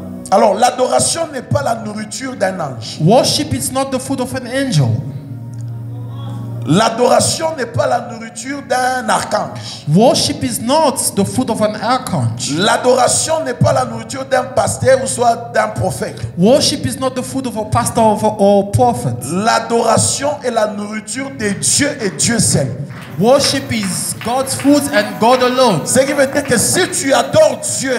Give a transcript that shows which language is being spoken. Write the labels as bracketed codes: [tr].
[fr] Alors l'adoration n'est pas la nourriture d'un ange. [en] Worship is not the food of an angel. [fr] L'adoration n'est pas la nourriture d'un archange. [en] Worship is not the food of an archangel. [fr] L'adoration n'est pas la nourriture d'un pasteur ou soit d'un prophète. [en] Worship is not the food of a pastor or prophet. [fr] L'adoration est la nourriture de Dieu et Dieu seul. [en] Worship is God's food and God alone. [fr] Ce qui veut dire que si tu adores Dieu